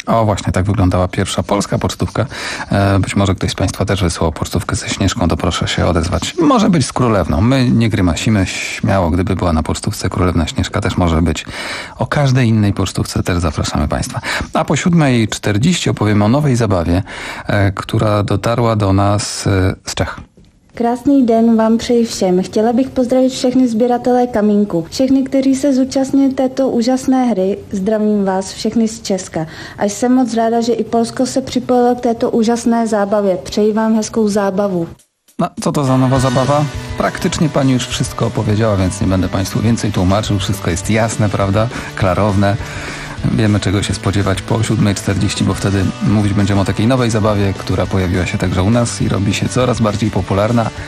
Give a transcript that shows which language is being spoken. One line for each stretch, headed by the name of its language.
Polish: O właśnie, tak wyglądała pierwsza polska pocztówka. Być może ktoś z państwa też wysłał pocztówkę ze Śnieżką, to proszę się odezwać. Może być z królewną. My nie grymasimy. Śmiało, gdyby była na pocztówce królewna Śnieżka, też może być. O każdej innej pocztówce też zapraszamy państwa. A po 7.40 opowiemy o nowej zabawie, która dotarła do nas z Czech.
Czech: Krásný den vám přeji všem. Chtěla bych pozdravit všechny sběratele kamínku. Všechny, kteří se zúčastnili této úžasné hry, zdravím vás všechny z Česka. A jsem moc ráda, že i Polsko se připojilo k této úžasné zábavě. Přeji vám hezkou zábavu.
Polish: No, co to za nowa zabawa? Praktycznie pani już wszystko opowiedziała, więc nie będę państwu więcej tłumaczył. Wszystko jest jasne, prawda? Klarowne. Wiemy, czego się spodziewać po 7.40, bo wtedy mówić będziemy o takiej nowej zabawie, która pojawiła się także u nas i robi się coraz bardziej popularna.